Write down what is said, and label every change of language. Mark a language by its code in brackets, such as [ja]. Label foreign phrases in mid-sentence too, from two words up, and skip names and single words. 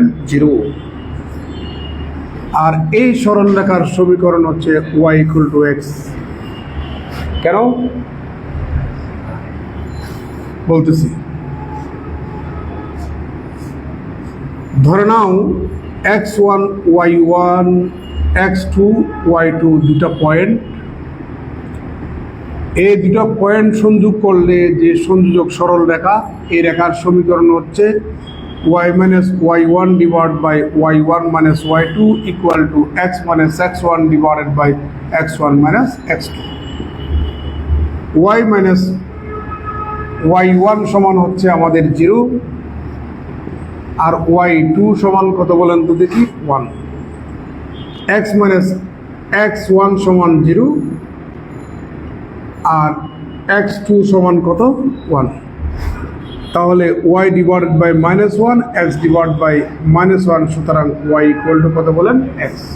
[bn] 0। আর এই সরল রেখার সমীকরণ হচ্ছে y = x। কেন বলতেছি, ধরে নাও x1 y1 x2 y2 দুটা পয়েন্ট। এই দুটো পয়েন্ট সংযোগ করলে যে সংযোজক সরল রেখা, এই রেখার সমীকরণ হচ্ছে y - y1 / y1 - y2 = x - x1 / x1 - x2। y - y1 সমান হচ্ছে আমাদের 0, আর y2 সমান কত বলেন তো দেখি? 1। x - x1 সমান 0, আর x2 সমান কত? 1। তাহলে y / -1 x / -1, সুতরাং y = কত বলেন? x।